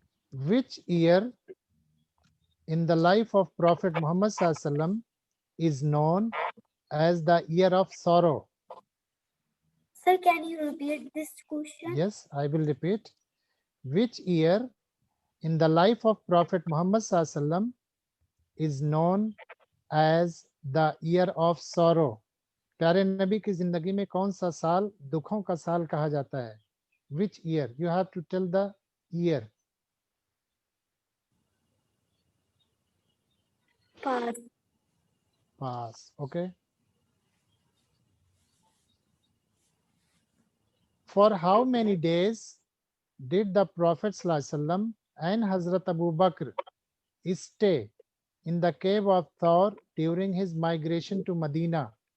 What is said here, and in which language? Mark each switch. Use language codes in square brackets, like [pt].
[en] Which year in the life of Prophet Muhammad sallallahu alaihi wasallam is known as the year of sorrow? Sir, can you repeat this question? Yes, I will repeat. Which year in the life of Prophet Muhammad sallallahu alaihi wasallam is known as the year of sorrow? [hi] प्यारे नबी की जिंदगी में कौन सा साल दुखों का साल कहा जाता है? [en] Which year? You have to tell the year. Pass. Pass. Okay. For how many days did the Prophet sallallahu alaihi wasallam and Hazrat Abu Bakr stay in the cave of Thawr during his migration to Medina?